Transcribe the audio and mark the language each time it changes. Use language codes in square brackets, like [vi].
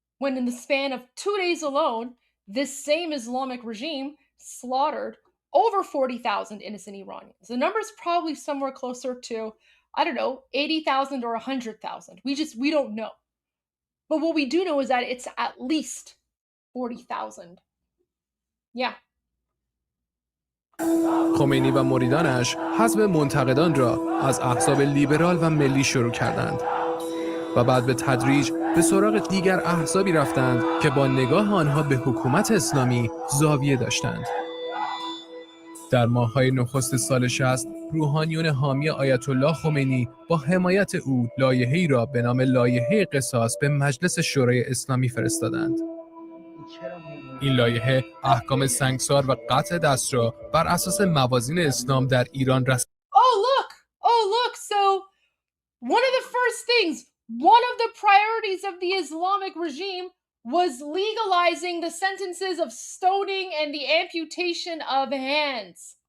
[en] When in the span of 2 days alone, this same Islamic regime slaughtered over 40,000 innocent Iranians. The number is probably somewhere closer to, I don't know, 80,000 or 100,000. We don't know. But what we do know is that it's at least 40,000. Yeah. [fa] خمینی و مریدانش حذف منتقدان را از احزاب لیبرال و ملی شروع کردند و بعد به تدریج به سراغ دیگر احزابی رفتند که با نگاه آنها به حکومت اسلامی زاویه داشتند. در ماه‌های نخست سال 60 روحانیون حامی آیت الله خمینی با حمایت او لایحه‌ای را به نام لایحه قصاص به مجلس شورای اسلامی فرستادند. این لایحه احکام سنگسار و قطع دست را بر اساس موازین اسلام در ایران [en] Oh look, so one of the first things, one of the priorities of the Islamic regime was legalizing the sentences of stoning and the amputation of hands.